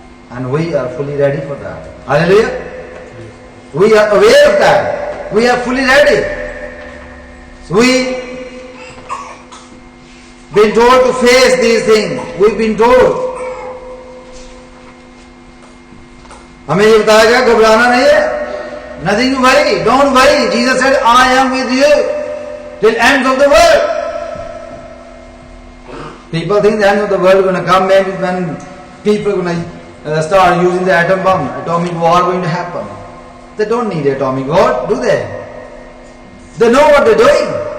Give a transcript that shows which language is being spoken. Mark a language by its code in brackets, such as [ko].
[en] And we are fully ready for that. Hallelujah. We are aware of that. We are fully ready. So we've been told to face these things. We've been told. [hi] हमें ये बताया गया घबराना नहीं है. [en] Nothing to worry. Don't worry. Jesus said, I am with you till ends of the world. People think the end of the world is going to come maybe when people are going to start using the atom bomb. Atomic war going to happen. They don't need atomic war, do they? They know what they're doing.